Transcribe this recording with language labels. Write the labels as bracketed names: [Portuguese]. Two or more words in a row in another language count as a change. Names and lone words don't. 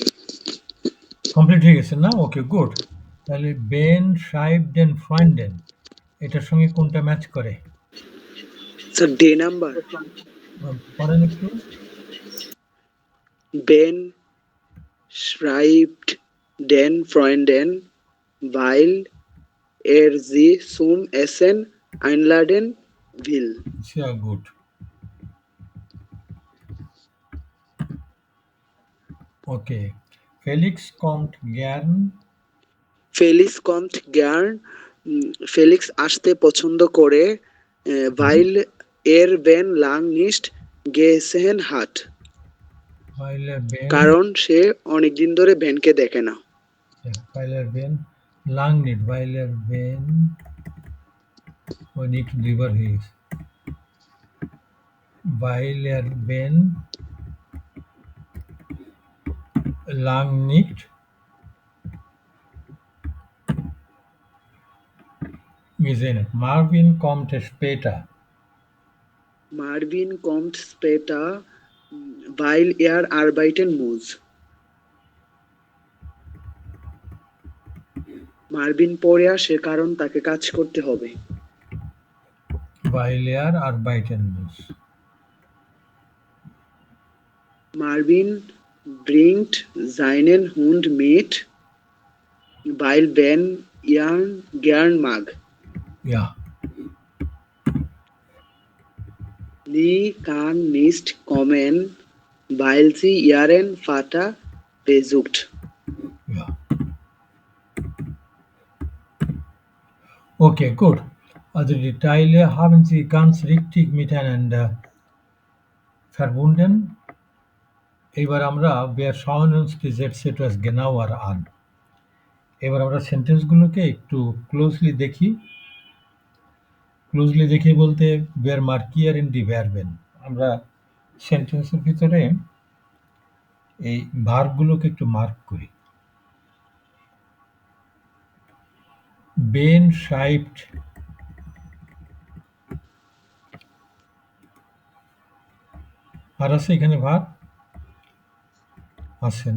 [Bangla] কমপ্লিট হয়ে গেছে না? ওকে, গুড। তাহলে বেন, [German] schreibt den Freunden [Bangla] এটার সঙ্গে কোনটা ম্যাচ করে? স্যার ডে নাম্বার। পড়েন একটু। [German] বেন schreibt den Freunden, weil sie zum Essen einladen will. Sehr gut. Okay. Felix kommt gern. Felix kommt gern. Felix [Bangla] আসতে পছন্দ করে, [German] weil Ben lang nicht gesehen hat. Weil Ben. [Bangla] কারণ সে অনেকদিন ধরে বেনকে দেখে না। [German] Weil Ben lang nicht. Weil Ben nicht drüber hieß. Weil Ben lang nicht gesehen hat. Marvin kommt später. Marvin kommt später, weil arbeiten muss. [Bangla] মার্ভিন পরে আসে কারণ তাকে কাজ করতে হবে। [German] Weil arbeiten muss. Marvin bringt seinen Hund mit, weil Ben ihn gern mag. Ja. Sie kann nicht kommen, weil sie ihren Vater besucht. Ja. Okay, gut. Also die Teile haben Sie ganz richtig miteinander verbunden. [Bangla] এবার আমরা [German] wir schauen uns die Sätze etwas genauer an. [Bangla] এবার আমরা সেন্টেন্সগুলোকে একটু ক্লোজলি দেখি। ক্লোজলি দেখি বলতে [German] wir markieren die Verben. [Bangla] আমরা সেন্টেন্সের ভিতরে এই ভার্বগুলোকে একটু মার্ক করি। [German] Ben schreibt [Bangla] আর আছে এখানে ভার্ব আছে না?